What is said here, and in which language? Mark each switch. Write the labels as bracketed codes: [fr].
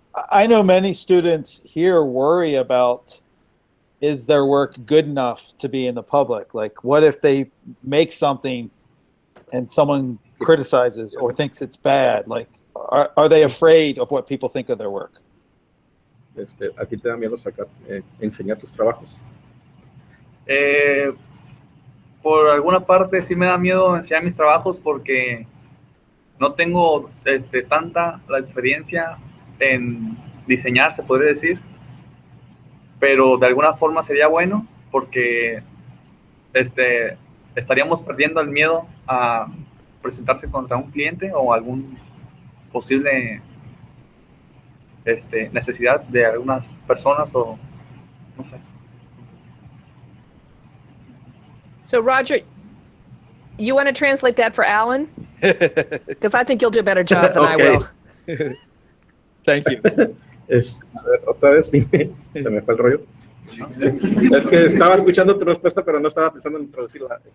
[en] I know many students here worry about, is their work good enough to be in the public? Like, what if they make something and someone criticizes or thinks it's bad? Like, are they afraid of what people think of their work? [es] ¿A ti te da miedo enseñar tus trabajos? Por alguna parte sí me da miedo enseñar mis trabajos porque no tengo tanta la experiencia en diseñar, se podría decir, pero de alguna forma sería bueno porque estaríamos perdiendo el miedo a presentarse contra un cliente o algún posible necesidad de algunas personas o no sé. [en] So, Roger, you want to translate that for Alan? Because I think you'll do a better job than I will. Thank you. [es] A ver, otra vez, sí, se me fue el rollo. Es que estaba escuchando tu respuesta, pero no estaba pensando en traducirla.